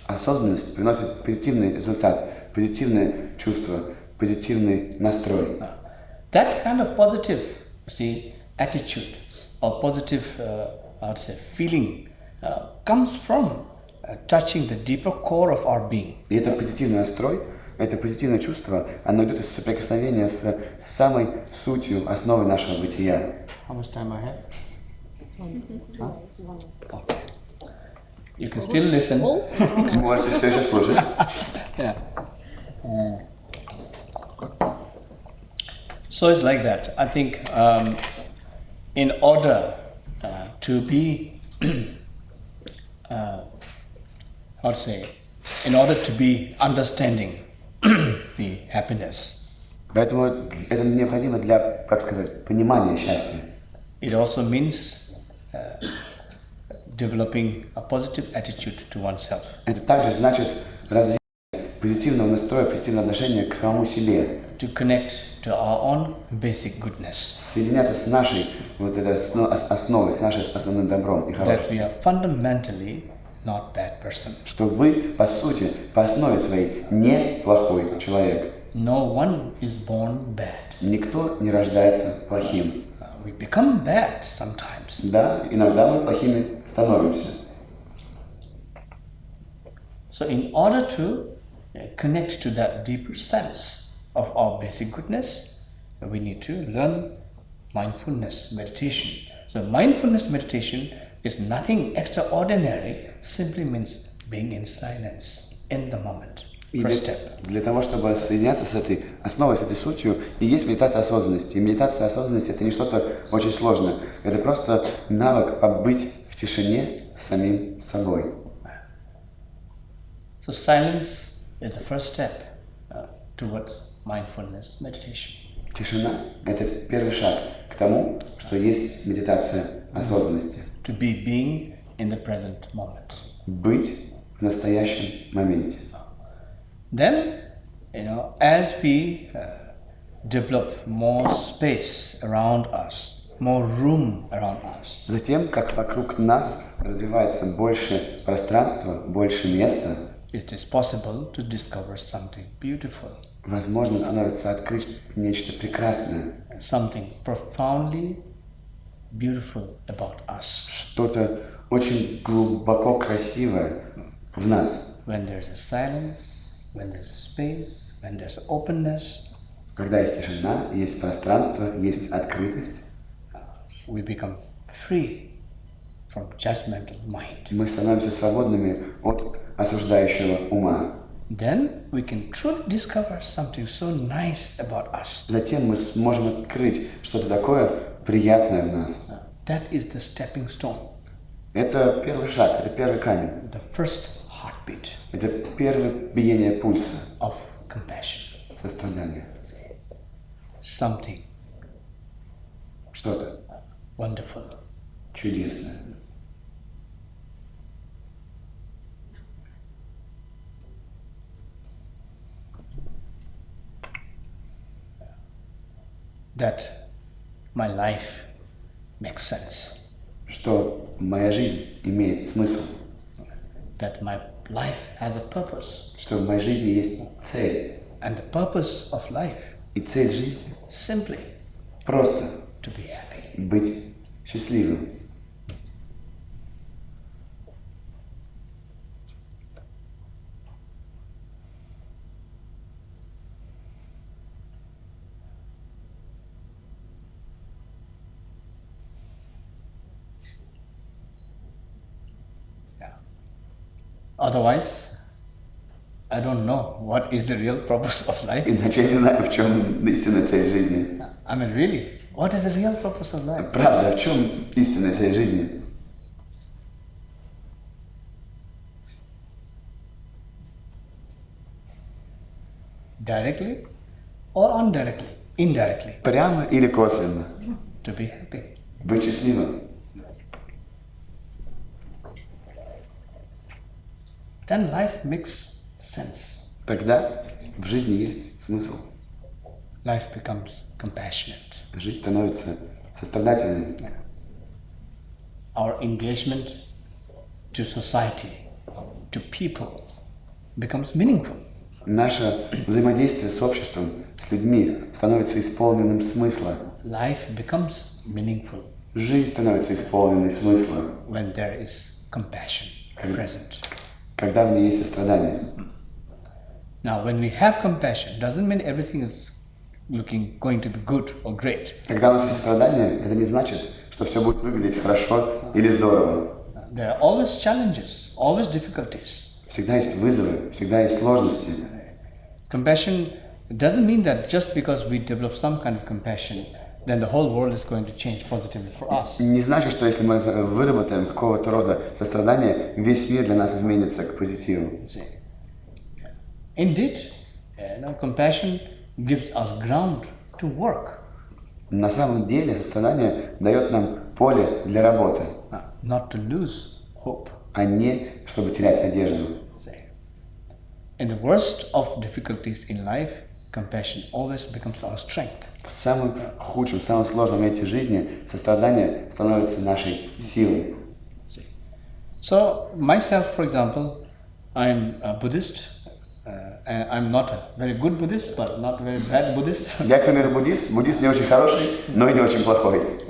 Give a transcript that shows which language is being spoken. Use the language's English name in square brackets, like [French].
[Russian] Осознанность приносит позитивный результат, позитивное чувство, позитивный настрой. [English] That kind of positive, attitude or positive, feeling comes from touching the deeper core of our being. [Russian] И этот позитивный настрой это позитивное чувство, оно идет из соприкосновения с самой сутью, основой нашего бытия. [English] How much time I have? Huh? Okay. You can still listen. [Russian] Можете все еще слушать. [English] Yeah. So it's like that. I think in order to be, how to say, in order to be understanding the happiness, [Russian] Поэтому это необходимо для, как сказать, понимания счастья. [English] it also means developing a positive attitude to oneself. [Russian] Это также значит развитие позитивного настроя, позитивного отношения к самому себе. [English] To connect to our own basic goodness. [Russian] Соединяться с нашей вот этой основой, с нашим основным добром и [English] That [Russian] хорошим. [English] we are fundamentally not bad person. [Russian] Что вы, по сути, по основе своей, не плохой человек. [English] No one is born bad. [Russian] Никто не рождается плохим. [English] We become bad sometimes. [Russian] Да, иногда мы плохими становимся. [English] So in order to connect to that deeper sense of our basic goodness, we need to learn mindfulness meditation. So mindfulness meditation is nothing extraordinary, simply means being in silence in the moment. [Russian] И [English] First step. [Russian] для того, чтобы соединяться с этой основой, с этой сутью, и есть медитация осознанности. И медитация осознанности – это не что-то очень сложное. Это просто навык побыть в тишине с самим собой. [English] So silence is the first step towards mindfulness meditation. [Russian] Тишина – это первый шаг к тому, что есть медитация осознанности. [English] To be being in the present moment. [Russian] Быть в настоящем моменте. [English] Then, as we develop more space around us, more room around us, [Russian] Затем, как вокруг нас развивается больше пространства, больше места, [English] it is possible to discover something beautiful, [Russian] возможно становится открыть нечто прекрасное, [English] something profoundly beautiful about us. [Russian] что-то очень глубоко красивое в нас. [English] When there's a silence, when there's space, when there's openness, [Russian] Когда есть тишина, есть пространство, есть открытость, [English] we become free from judgmental mind. [Russian] мы становимся свободными от осуждающего ума. [English] Then we can truly discover something so nice about us. [Russian] Затем мы сможем открыть что-то такое приятное в нас. [English] That is the stepping stone, [Russian] Это первый шаг, это первый камень. [English] the first heartbeat [Russian] Это первое биение пульса, [English] of compassion. [Russian] сострадания. [English] Something [Russian] Что-то [English] wonderful. [Russian] чудесное. [English] That my life makes sense. [Russian] Что моя жизнь имеет смысл. [English] That my life has a purpose. [Russian] Что в моей жизни есть цель. [English] And the purpose of life [Russian] И цель жизни [English] simply [Russian] просто [English] to be happy. [Russian] быть счастливым. [English] Otherwise, I don't know what is the real purpose of life. [Russian] Иначе я не знаю, в чем истинная цель жизни. [English] I mean, really, what is the real purpose of life? [Russian] Правда, в чем истинная цель жизни? [English] Directly or indirectly, [Russian] Прямо или косвенно? [English] to be happy. [Russian] Быть счастливым. [English] Then life makes sense. [Russian] Тогда в жизни есть смысл. [English] Life becomes compassionate. [Russian] Жизнь становится сострадательной. [English] Our engagement to society, to people, becomes meaningful. [Russian] Наше взаимодействие с обществом, с людьми становится исполненным смысла. [English] Life becomes meaningful [Russian] Жизнь становится исполненной смысла, [English] when there is compassion present. [Russian] когда в ней есть сострадание. [English] Now, when we have compassion, doesn't mean everything is going to be good or great. [Russian] Когда у нас есть сострадание, это не значит, что все будет выглядеть хорошо или здорово. [English] There are always challenges, always difficulties. [Russian] Всегда есть вызовы, всегда есть сложности. [English] Compassion doesn't mean that just because we develop some kind of compassion, then the whole world is going to change positively for us. [Russian] Не значит, что если мы выработаем какого-то рода сострадание, весь мир для нас изменится к позитиву. [English] Indeed, compassion gives us ground to work. [Russian] На самом деле сострадание дает нам поле для работы, [English] Not to lose hope. [Russian] а не чтобы терять надежду. [English] In the worst of difficulties in life, compassion always becomes our strength. [Russian] В самом худшем, в самом сложном моменте жизни сострадание становится нашей силой. [English] So myself, for example, I'm a Buddhist. And I'm not a very good Buddhist, but not a very bad Buddhist. [Russian] Я, к примеру, буддист. Буддист не очень хороший, но и не очень плохой.